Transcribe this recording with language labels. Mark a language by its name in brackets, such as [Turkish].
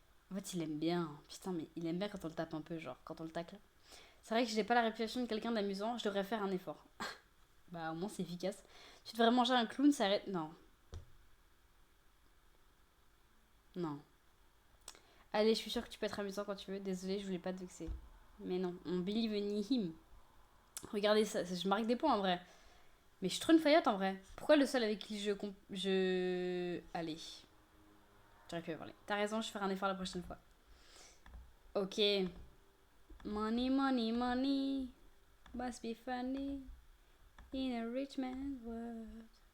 [French] En fait, il aime bien. Putain, mais il aime bien quand on le tape un peu, genre, quand on le tacle. C'est vrai que je n'ai pas la réputation de quelqu'un d'amusant, je devrais faire un effort. Bah, au moins, c'est efficace. Tu devrais manger un clown, ça arrête. Non. Non. Allez, je suis sûre que tu peux être amusant quand tu veux. Désolée, je voulais pas te vexer. Mais non, on [English] believe in him. [French] Regardez ça, je marque des points en vrai. Mais je suis trop une faillotte en vrai. Pourquoi le seul avec qui je... Allez. J'aurais pu parler. T'as raison, je ferai un effort la prochaine fois. [English] Ok. Money, money, money. Must be funny. In a rich man's world.